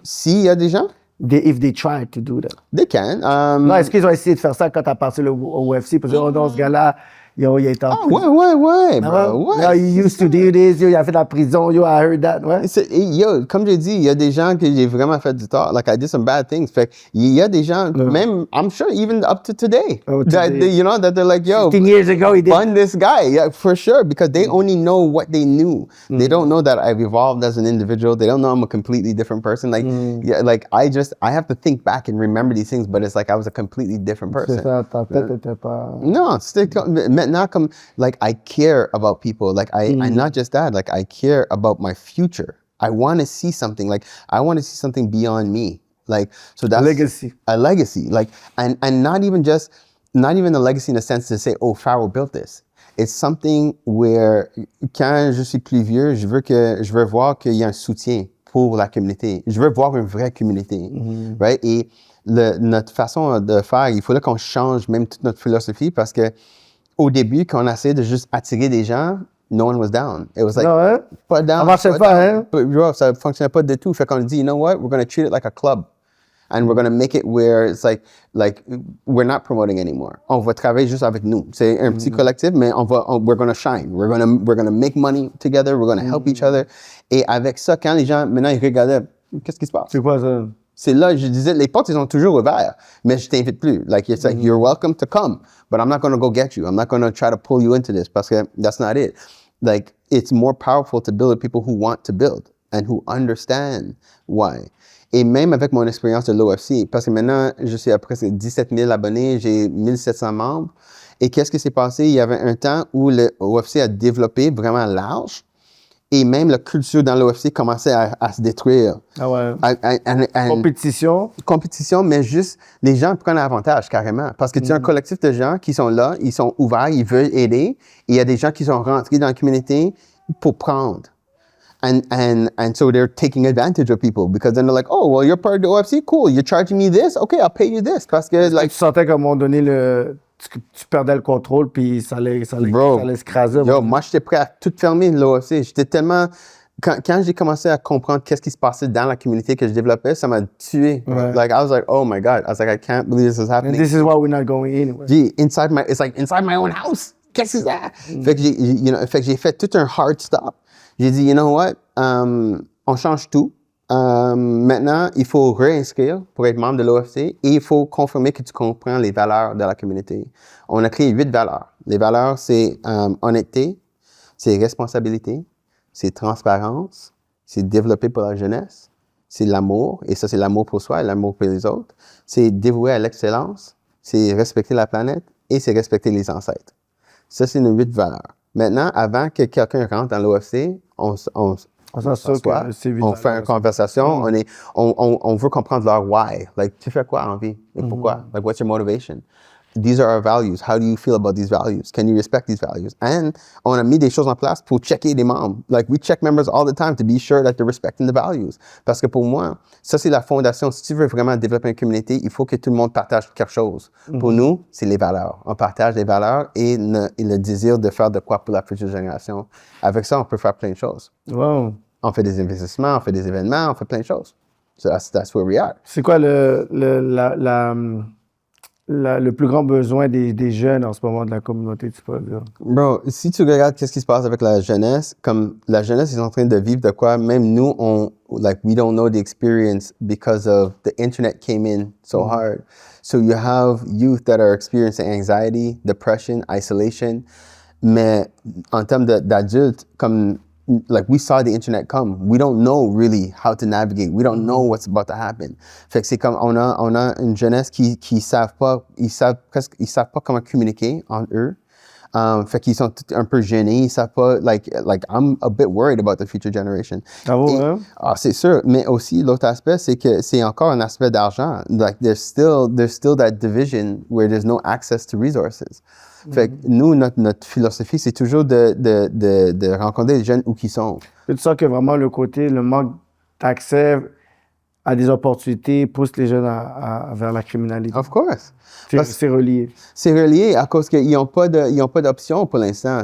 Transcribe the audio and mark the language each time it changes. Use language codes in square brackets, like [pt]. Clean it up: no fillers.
[fr] S'il y a des gens? [en] If they try to do that. They can. [fr] Non, est-ce qu'ils ont essayé de faire ça quand tu as passé au UFC? Parce que, oh non, ce gars-là, yo, il est en prison. Ouais, bro, ouais. [en] Yo, he used to do this, yo, [fr] il a fait de la prison, [en] yo, I heard that, ouais. [fr] Yo, comme j'ai dit, il y a des gens que j'ai vraiment fait du tort. [en] Like, I did some bad things. [fr] Fait il y a des gens, même, [en] I'm sure, even up to today, that they're like, yo, 15 years ago, he did. Fund this guy, yeah, for sure, because they only know what they knew. They don't know that I've evolved as an individual. They don't know I'm a completely different person. Like, yeah, like, I have to think back and remember these things, but it's like I was a completely different person. [fr] C'est ça, ta tête était pas... Non, maintenant, comme, [en] like, I care about people. Like, I'm not just that. Like, I care about my future. I want to see something. Like, I want to see something beyond me. Like, so that's a legacy. Like, and not even a legacy in the sense to say, oh, Pharaoh built this. It's something where, [fr] quand je suis plus vieux, je veux voir qu'il y a un soutien pour la communauté. Je veux voir une vraie communauté. Right? Et notre façon de faire, il faudrait qu'on change même toute notre philosophie parce que au début, quand on essayait de juste attirer des gens, [en] no one was down. It was like, [fr] Non, hein? pas down. Ça marchait pas, hein? Bro, ça fonctionnait pas du tout. Fait qu'on dit, [en] you know what? We're going to treat it like a club. And we're going to make it where it's like we're not promoting anymore. [fr] On va travailler juste avec nous. C'est un petit collectif, mais [en] we're going to shine. We're going to make money together. We're going to help each other. [fr] Et avec ça, quand les gens, maintenant, ils regardaient, qu'est-ce qui se passe? C'est quoi ça? C'est là, je disais, les portes, ils sont toujours ouvertes, mais je t'invite plus. [en] Like, it's like, you're welcome to come, but I'm not going to go get you. I'm not going to try to pull you into this, [fr] parce que [en] that's not it. Like, it's more powerful to build with people who want to build and who understand why. [fr] Et même avec mon expérience de l'OFC, parce que maintenant, je suis à presque 17 000 abonnés, j'ai 1700 membres. Et qu'est-ce qui s'est passé? Il y avait un temps où l'OFC a développé vraiment large. Et même la culture dans l'OFC commençait à se détruire. Ah ouais. Compétition. Compétition, mais juste, les gens prennent avantage carrément. Parce que tu as un collectif de gens qui sont là, ils sont ouverts, ils veulent aider. Et il y a des gens qui sont rentrés dans la communauté pour prendre. [en] And so they're taking advantage of people because then they're like, oh, well, you're part of the OFC? Cool. You're charging me this? Okay, I'll pay you this. [fr] Parce que, like, tu sentais qu'à un moment donné, tu perdais le contrôle, puis ça allait s'écraser. Yo, moi, j'étais prêt à tout fermer, l'OFC. J'étais tellement... Quand j'ai commencé à comprendre qu'est-ce qui se passait dans la communauté que je développais, ça m'a tué. Ouais. [en] Like, I was like, oh my God. I was like, I can't believe this is happening. And this is why we're not going anywhere. It's like inside my own house. [fr] Qu'est-ce que c'est ça? Fait que j'ai fait tout un hard stop. J'ai dit, [en] you know what? [fr] On change tout. Maintenant, il faut réinscrire pour être membre de l'OFC et il faut confirmer que tu comprends les valeurs de la communauté. On a créé 8 valeurs. Les valeurs, c'est honnêteté, c'est responsabilité, c'est transparence, c'est développer pour la jeunesse, c'est l'amour, et ça, c'est l'amour pour soi et l'amour pour les autres. C'est dévouer à l'excellence, c'est respecter la planète et c'est respecter les ancêtres. Ça, c'est nos 8 valeurs. Maintenant, avant que quelqu'un rentre dans l'OFC, on s'assoit, on fait une conversation, on veut comprendre leur why. Like, tu fais quoi en vie et pourquoi? [en] Like, what's your motivation? These are our values. How do you feel about these values? Can you respect these values? [fr] And on a mis des choses en place pour checker les membres. [en] Like, we check members all the time to be sure that they're respecting the values. [fr] Parce que pour moi, ça, c'est la fondation. Si tu veux vraiment développer une communauté, il faut que tout le monde partage quelque chose. Pour nous, c'est les valeurs. On partage les valeurs et le désir de faire de quoi pour la future génération. Avec ça, on peut faire plein de choses. Wow. On fait des investissements, on fait des événements, on fait plein de choses. [en] So that's where we are. [fr] C'est quoi le plus grand besoin des jeunes en ce moment de la communauté, tu peux dire? Bro, si tu regardes qu'est-ce qui se passe avec la jeunesse, comme la jeunesse est en train de vivre de quoi, même nous, [en] we don't know the experience because of the internet came in so hard. So you have youth that are experiencing anxiety, depression, isolation. [fr] Mais en termes d'adultes, comme [en] like we saw the internet come. We don't know really how to navigate. We don't know what's about to happen. [fr] Fait que c'est comme on a une jeunesse qui savent pas comment communiquer entre eux. Fait qu'ils sont un peu gênés, ils savent pas, [en] like I'm a bit worried about the future generation. [fr] Ah bon, hein? Ah, c'est sûr, mais aussi l'autre aspect, c'est que c'est encore un aspect d'argent. [en] Like there's still that division where there's no access to resources. [fr] Fait que nous, notre philosophie, c'est toujours de rencontrer les jeunes où qu'ils sont. Et tu sens que vraiment le manque d'accès à des opportunités pousse les jeunes vers la criminalité. [en] Of course. [fr] C'est relié. C'est relié à cause qu'ils n'ont pas d'option pour l'instant.